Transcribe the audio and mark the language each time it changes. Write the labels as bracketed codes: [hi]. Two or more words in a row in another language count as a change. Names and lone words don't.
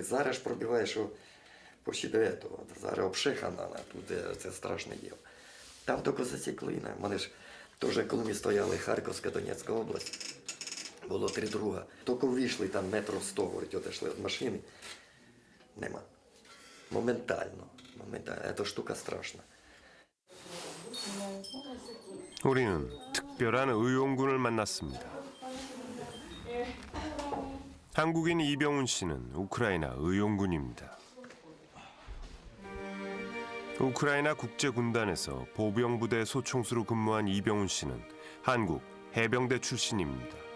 [uk] Зараз ж пробиває, що почти до цього. Зараз обшихана, тут це страшне діло. Там тільки засікли. Мене ж теж, коли ми стояли Харківська, Донецька область, було 3 друга. Тільки вийшли, там метрів 100, говорить, одійшли від машини. Нема. Моментально. Це штука страшна. [ko] 우리는 특별한 의용군을 만났습니다. 한국인 이병훈 씨는 우크라이나 의용군입니다. 우크라이나 국제군단에서 보병부대 소총수로 근무한 이병훈 씨는 한국 해병대 출신입니다.